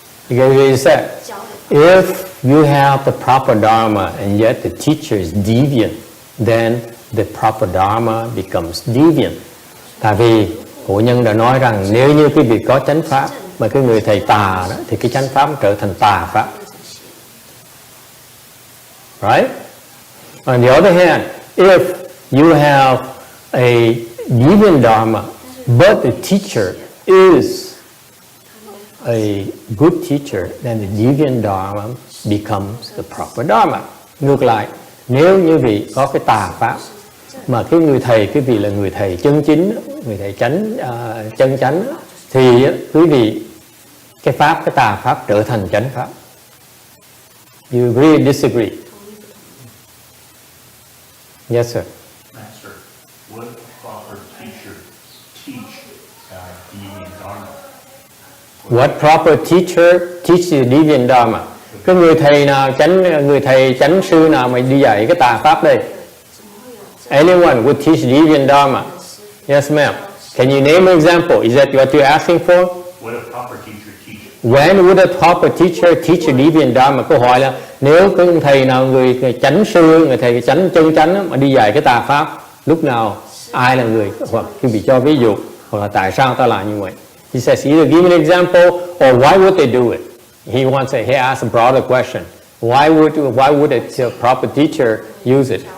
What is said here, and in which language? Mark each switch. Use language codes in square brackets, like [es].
[en] You said, if you have the proper dharma and yet the teacher is deviant, then the proper dharma becomes deviant. [vi] Tại vì cổ nhân đã nói rằng nếu như quý vị có chánh pháp mà cái người thầy tà đó, thì cái chánh pháp trở thành tà pháp. [en] Right? On the other hand, if you have a deviant dharma, but the teacher is a good teacher, then the deviant dharma becomes the proper dharma. [vi] Ngược lại, nếu như vị có cái tà pháp mà cái người thầy, quý vị là người thầy chân chính, người thầy chân chánh, thì quý vị cái tà pháp trở thành chánh pháp. [en] You agree or disagree? Yes, sir. Master, would a proper teacher teach deviant dharma? What proper teacher teach the deviant dharma? [vi] Cái người thầy chánh sư nào mà đi dạy cái tà pháp đây? [en] Anyone would teach deviant dharma? Yes, ma'am. Can you name an example? Is that what you're asking for? Would a proper teacher teach it? When would a proper teacher teach a deviant dharma? [vi] Câu hỏi là nếu cái thầy nào, người chánh sư, người thầy chân chánh mà đi dạy cái tà pháp, lúc nào ai là người, hoặc khi bị cho ví dụ, hoặc là tại sao ta làm như vậy? [en] He says either give an example or why would they do it. He asks a broader question. Why would a proper teacher use it?